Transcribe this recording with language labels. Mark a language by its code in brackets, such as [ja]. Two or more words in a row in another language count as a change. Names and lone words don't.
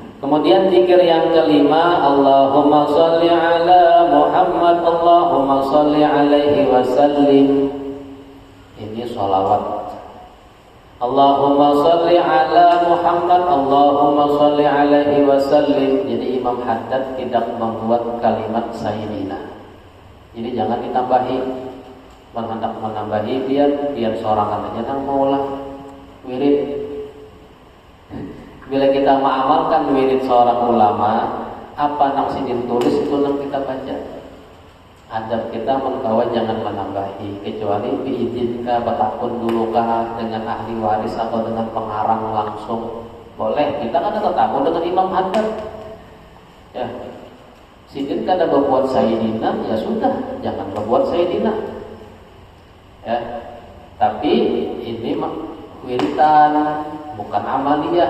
[id] Kemudian zikir yang kelima, [ar] اللهم صل على محمد اللهم صل عليه وسلم. [id] Ini sholawat. [ar] اللهم صل على محمد، اللهم صل عليه وسلم. [id] Jadi Imam Haddad tidak membuat kalimat sayyidina. Jadi jangan ditambahi. [bjn] Hendak menambahi biar sorangan aja nang maulah wirid. Bila kita mengamalkan wirid seorang ulama, apa nang sidin tulis itu nang kita baca. Adab kita mengkawan jangan menambahi, kecuali diizinkan bertakun dulu kah dengan ahli waris atau dengan pengarang langsung. Boleh, kita kan ada tamu dengan Imam Haddad. Ya, sidin kada berbuat sayyidina, ya sudah, jangan berbuat sayyidina. [id] Ya, tapi ini wiritan, bukan amaliyah.